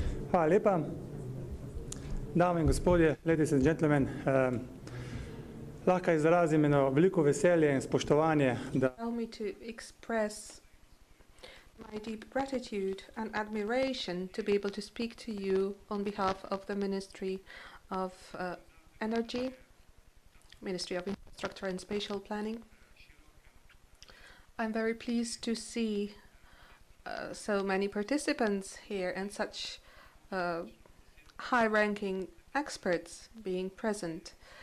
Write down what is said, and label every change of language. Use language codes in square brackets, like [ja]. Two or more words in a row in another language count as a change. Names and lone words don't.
[sl] Hvala lepa. Dame in gospodje, [en] ladies and gentlemen, [sl] lahko izrazim eno veliko veselje in spoštovanje, da [en] Allow me to express my deep gratitude and admiration to be able to speak to you on behalf of the Ministry of Energy, Ministry of Infrastructure and Spatial Planning. I'm very pleased to see so many participants here and such high-ranking experts being present.